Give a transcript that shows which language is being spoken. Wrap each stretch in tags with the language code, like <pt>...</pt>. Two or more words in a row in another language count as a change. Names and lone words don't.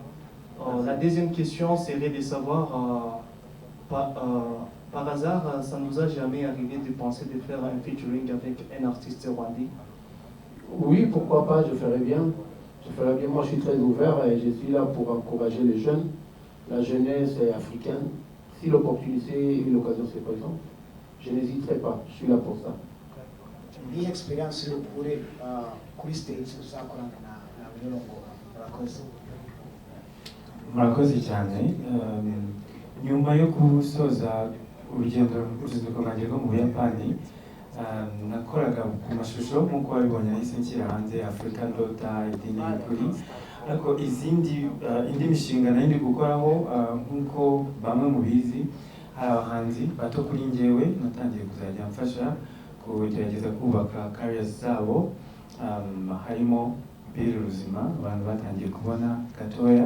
<fr>La deuxième question serait de savoir, par hasard, ça ne nous a jamais arrivé de penser de faire un featuring avec un artiste rwandais? Oui, pourquoi pas, je ferais bien. Je ferais bien. Moi, je suis très ouvert et je suis là pour encourager les jeunes. La jeunesse africaine. Si l'opportunité et l'occasion se présentent, je n'hésiterai pas. Je suis là pour ça.</fr> <rw>Ni experience yo kure kuri stage uzakorana na Milongo murakoze. Murakoze cyane. Nyuma yo gusoza uruzinduko rwanjye rwo mu Buyapani, nakoraga ku mashusho nk'uko wabibonye nahise nshyira hanze African Daughter, Idini y'ukuri, ariko indi mishinga nari ndi gukoraho nk'uko bamwe mubizi, hari abahanzi bato kuri njyewe natangiye kuzajya mfasha kugerageza kubaka careers zabo, harimo Bill Ruzima, abantu batangiye kubona gatoya.</rw>